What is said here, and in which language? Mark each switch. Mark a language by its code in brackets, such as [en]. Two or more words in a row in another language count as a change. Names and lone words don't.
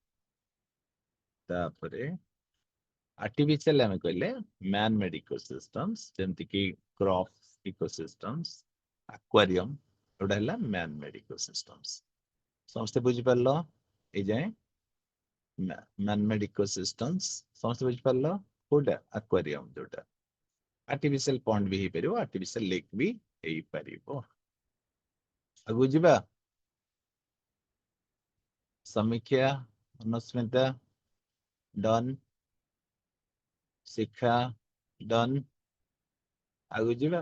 [or] ତାପରେ artificial ଆମେ କହିଲେ [en] man made ecosystems [or] ଯେମିତି କି [en] crops ecosystems [or] aquarium ଏଗୁଡା ହେଲା [en] man made ecosystems [or] ସମସ୍ତେ ବୁଝିପାରିଲ ଏଇ ଯାଏଁ [en] man made ecosystems [or] ସମସ୍ତେ ବୁଝିପାରିଲ କୋଉଟା aquarium ଯୋଉଟା [en] artificial pond [or] ବି ହେଇପାରିବ [en] artificial lake [or] ବି ହେଇପାରିବ ଆଗକୁ ଯିବା ସମୀକ୍ଷା ଅନୁସ୍ମିତା ଡନ୍ ଶିକ୍ଷା ଡନ୍ ଆଗକୁ ଯିବା